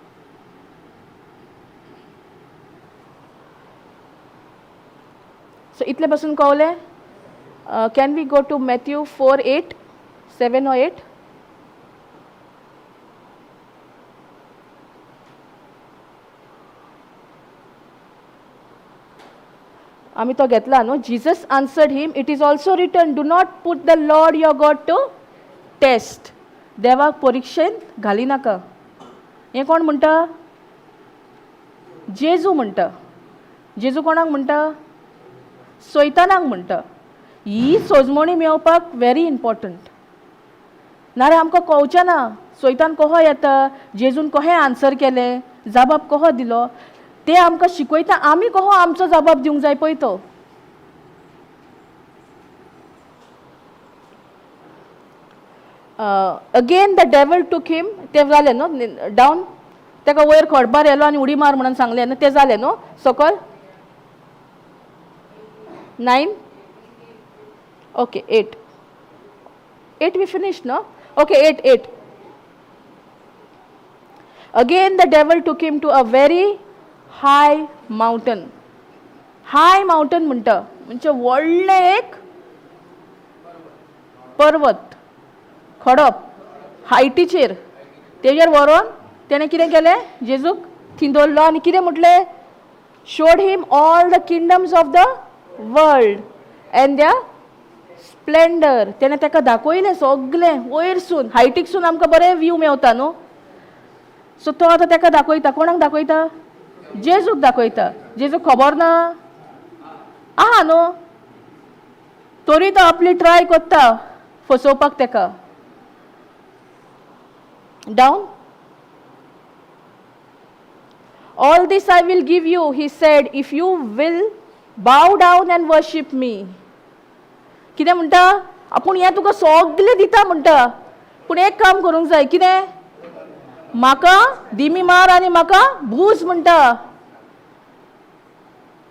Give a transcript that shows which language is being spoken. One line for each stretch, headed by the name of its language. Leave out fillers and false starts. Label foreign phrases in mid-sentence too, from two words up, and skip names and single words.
Konkani: सो इतले पासून कळलें.
English: Can we go to Matthew 4:8, 7 or 8.
Konkani: आमी तो घेतला न्हू.
English: Jesus answered him, it is also written, do not put the Lord your God to test.
Konkani: देवाक परिक्षेन घाली नाका. हें कोण म्हणटा. जेजू म्हणटा. जेजू कोणाक म्हणटा. सैतानाक म्हणटा. ही सोजमणी मेळपाक
English: very important.
Konkani: नाल्यार आमकां कळचें ना सैतान कसो येता, जेजून कशें आन्सर केलें, जबाब कसो दिलो. ते आमकां शिकयता आमी कसो आमचो जबाब दिवंक जाय पळय तो.
English: Again the devil took him,
Konkani: ते जालें न्हू डावन. ताका वयर खडबार येलो आनी उडी मार म्हणून सांगलें न्हू, ते जालें न्हू सकयल. 9.
English: ओके 8 we finished, no? Okay, 8. Again the devil took him to a very high mountain. High mountain
Konkani: म्हणटा म्हणजे व्हडलें एक पर्वत, खडप, हायटीचेर. तेजेर व्हरोन तेणें कितें केलें, जेजूक थंय दवरलो आनी कितें म्हटलें,
English: showed him all the kingdoms of the world and their स्प्लेंडर.
Konkani: तेणें ताका दाखयलें सगलें वयरसून, हायटीकसून आमकां बरें व्यू मेवता न्हू. सो तो आतां ताका दाखयता. कोणाक दाखयता. जेजूक दाखयता. जेजूक खबर ना आहा न्हू, तरी तो आपली ट्राय करता फसोवपाक ताका.
English: Down. All this I will give you, he said, if you will bow down and worship me.
Konkani: कितें म्हणटा, आपूण हें तुका सगलें दिता म्हणटा, पूण एक काम करूंक जाय. कितें, म्हाका दिमी मार आनी म्हाका भूज म्हणटा.